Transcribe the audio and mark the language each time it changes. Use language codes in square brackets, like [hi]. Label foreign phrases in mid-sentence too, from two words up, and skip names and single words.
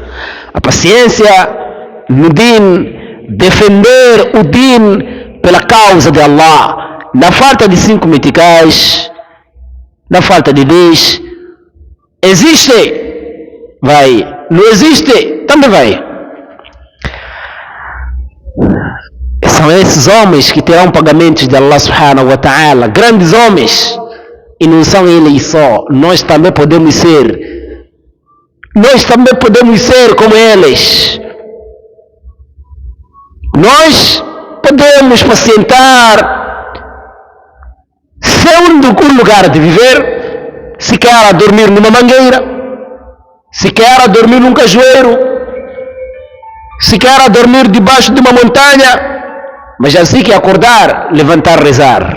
[pt] A paciência no din, defender o din pela causa de Allah, na falta de 5 meticais, na falta de 10, existe, vai, não existe, também vai. São esses homens que terão pagamentos de Allah [ar] سبحانه وتعالى, [pt] grandes homens, e não são eles só, nós também podemos ser como eles. Nós podemos pacientar sendo um lugar de viver, se quer dormir numa mangueira, se quer dormir num cajueiro, se quer dormir debaixo de uma montanha, mas assim que acordar, levantar, rezar.